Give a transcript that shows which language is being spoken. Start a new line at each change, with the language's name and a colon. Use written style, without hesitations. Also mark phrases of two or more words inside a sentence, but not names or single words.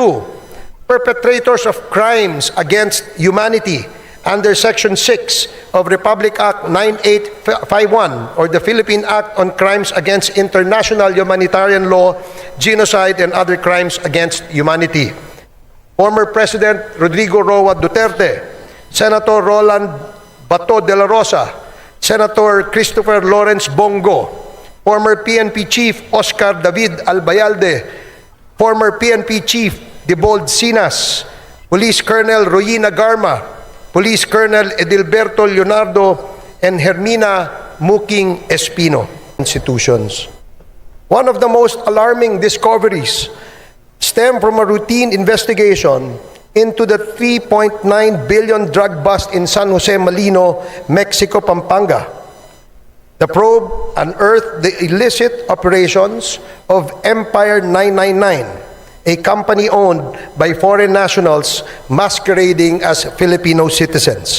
English: 2, perpetrators of crimes against humanity under Section 6 of Republic Act 9851 or the Philippine Act on Crimes Against International Humanitarian Law, Genocide, and Other Crimes Against Humanity. Former President Rodrigo Roa Duterte, Senator Roland Bato de la Rosa, Senator Christopher Lawrence Bonggo, former PNP Chief Oscar David Albayalde, former PNP Chief Debold Sinas, Police Colonel Royina Garma, Police Colonel Edilberto Leonardo, and Hermina Muking Espino. Institutions. One of the most alarming discoveries stem from a routine investigation into the 3.9 billion drug bust in San Jose Malino, Mexico, Pampanga. The probe unearthed the illicit operations of Empire 999, a company owned by foreign nationals masquerading as Filipino citizens.